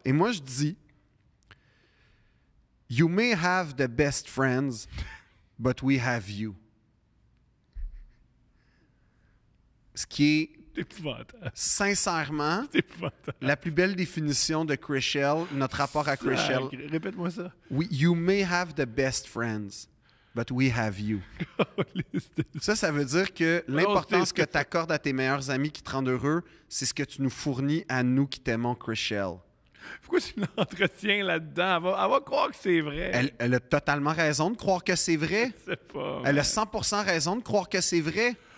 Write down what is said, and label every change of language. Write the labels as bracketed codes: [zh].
[fr] Et moi, je dis « [en] You may have the best friends, but we have you ». [fr] Ce qui est sincèrement la plus belle définition de Chrishell, notre rapport à Chrishell. Répète-moi ça. [en] You may have the best friends, but we have you. [fr] Ça veut dire que l'importance que tu accordes à tes meilleurs amis qui te rendent heureux, c'est ce que tu nous fournis à nous qui t'aimons, Chrishell. Pourquoi tu l'entretiens là-dedans? Elle va croire que c'est vrai. Elle a totalement raison de croire que c'est vrai. C'est pas elle a 100% raison de croire que c'est vrai.